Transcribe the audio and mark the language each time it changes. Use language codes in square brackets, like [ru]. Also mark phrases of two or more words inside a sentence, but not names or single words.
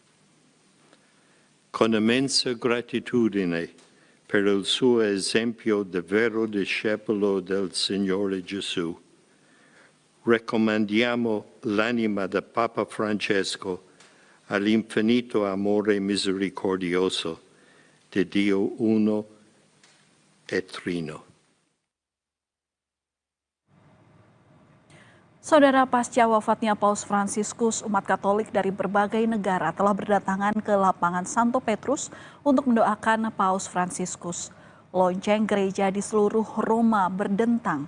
[it] Con immensa gratitudine per il suo esempio di vero discepolo del Signore Gesù, raccomandiamo l'anima del Papa Francesco all'infinito amore misericordioso di Dio uno e trino. [id] Saudara, pasca wafatnya Paus Fransiskus, umat Katolik dari berbagai negara telah berdatangan ke lapangan Santo Petrus untuk mendoakan Paus Fransiskus. Lonceng gereja di seluruh Roma berdentang.